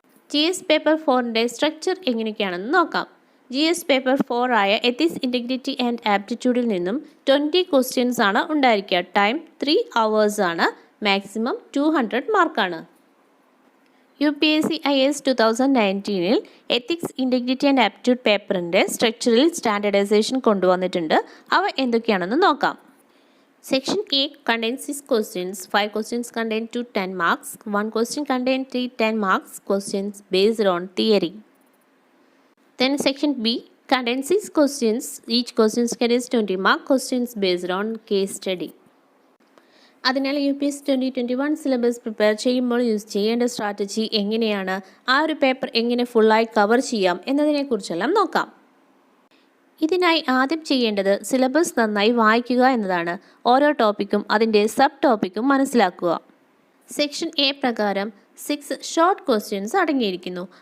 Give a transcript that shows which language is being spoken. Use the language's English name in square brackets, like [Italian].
[Malayalam] GS paper 4ൻ്റെ structure എങ്ങനെയൊക്കെയാണെന്ന് നോക്കാം. GS paper 4 ആയ ethics, integrity and ആപ്റ്റിറ്റ്യൂഡിൽ നിന്നും 20 ക്വസ്റ്റ്യൻസ് ആണ് ഉണ്ടായിരിക്കുക. ടൈം 3 hours ആണ്. മാക്സിമം 200 മാർക്കാണ്. UPSC IAS 2019 ethics, integrity and aptitude പേപ്പറിൻ്റെ സ്ട്രക്ചറിൽ സ്റ്റാൻഡർഡൈസേഷൻ കൊണ്ടുവന്നിട്ടുണ്ട്. അവ എന്തൊക്കെയാണെന്ന് നോക്കാം. [English] Section A contains 6 questions. 5 questions contain 2 10 marks. 1 question contains 3 10 marks questions based on theory. Then Section B contains 6 questions. Each question carries 20 mark questions based on case study. [Malayalam] അതിനാൽ UPSC 2021 syllabus prepare ചെയ്യുമ്പോൾ use ചെയ്യേണ്ട strategy എങ്ങനെയാണ്, ആ ഒരു paper എങ്ങനെ ഫുള്ളായി cover ചെയ്യാം എന്നതിനെക്കുറിച്ചെല്ലാം നോക്കാം. ഇതിനായി ആദ്യം ചെയ്യേണ്ടത് സിലബസ് നന്നായി വായിക്കുക എന്നതാണ്. ഓരോ ടോപ്പിക്കും അതിൻ്റെ സബ് ടോപ്പിക്കും മനസ്സിലാക്കുക. സെക്ഷൻ A പ്രകാരം 6 ഷോർട്ട് ക്വസ്റ്റ്യൻസ് അടങ്ങിയിരിക്കുന്നു.